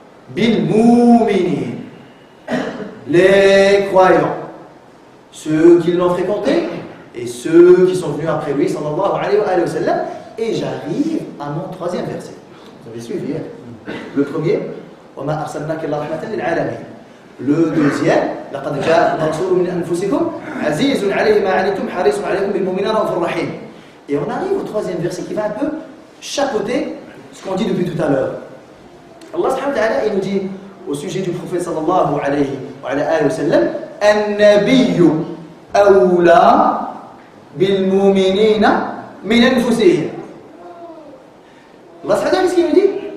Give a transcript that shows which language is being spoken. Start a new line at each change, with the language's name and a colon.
French: Bil mu'minin, les croyants, ceux qui l'ont fréquenté et ceux qui sont venus après lui, sallallahu alayhi wa sallam. Et j'arrive à mon troisième verset. Vous avez suivi, hein? Le premier,
Arabic: wa ma arsalnaka illa rahmatan lil alamin.
French: Le deuxième,
Arabic: لقد جاءكم رسول من أنفسكم عزيز عليه ما عنتم حريص عليكم بالمؤمنين رؤوف رحيم.
French: Et on arrive au troisième verset qui va un peu chapeauter ce qu'on dit depuis tout à l'heure. Allah subhanahu wa ta'ala, il nous dit au sujet du prophète sallallahu alayhi wa sallam,
Arabic: النبي أولى بالمؤمنين من أنفسهم.
French: Allah subhanahu wa ta'ala, qu'est-ce qu'il nous dit?